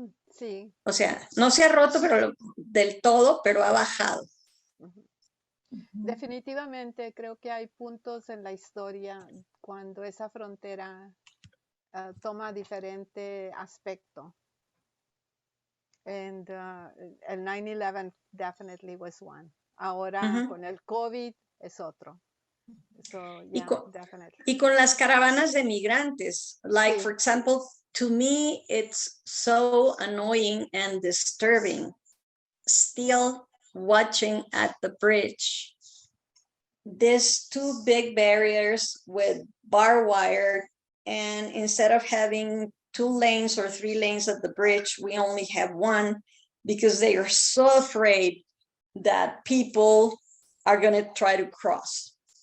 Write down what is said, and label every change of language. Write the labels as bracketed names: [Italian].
[Spanish] Sí. O sea, no se ha roto pero del todo, pero ha bajado. Definitivamente creo que hay puntos en la historia cuando esa frontera toma diferente aspecto. [English] And el 9/11 definitely was one. [Spanish] Ahora con el COVID es otro. [English] So, yeah, definitely. [Spanish] Y con las caravanas de migrantes, like Sí. [English] for example, to me, it's so annoying and disturbing still watching at the bridge these two big barriers with barbed wire, and instead of having 2 lanes or 3 lanes at the bridge, we only have 1 because they are so afraid that people are going to try to cross.